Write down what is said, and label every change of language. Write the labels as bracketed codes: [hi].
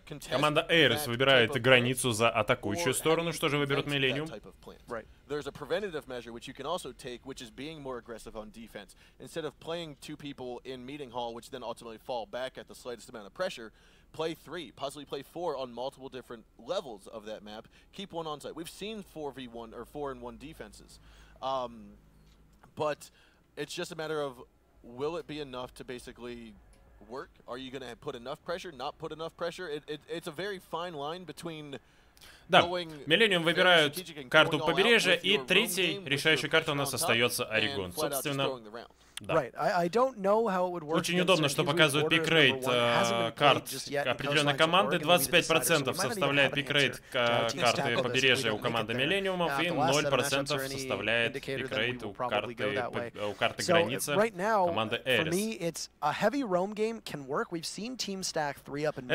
[ru] Команда ARES выбирает границу за атакующую сторону. Что же выберут Millenium? [en] There's a preventative measure which you can also take, which is being more aggressive on defense. Instead of playing two people in meeting hall, which then ultimately fall back at the slightest amount of pressure, play three, possibly play four on multiple different levels of that map. Keep one on site. We've seen 4v1 or 4-in-1 defenses, but it's just a matter of will it be enough to basically work? Are you going to put enough pressure, not put enough pressure? It's a very fine line between... [ru] Да, Millenium выбирают карту побережья, и третьей решающей картой у нас остается Орегон. Собственно, да. Очень удобно, что показывают пикрейт карт определенной команды. 25% составляет пикрейт карты побережья у команды Millenium, и 0% составляет пикрейт у карты границы команды ARES.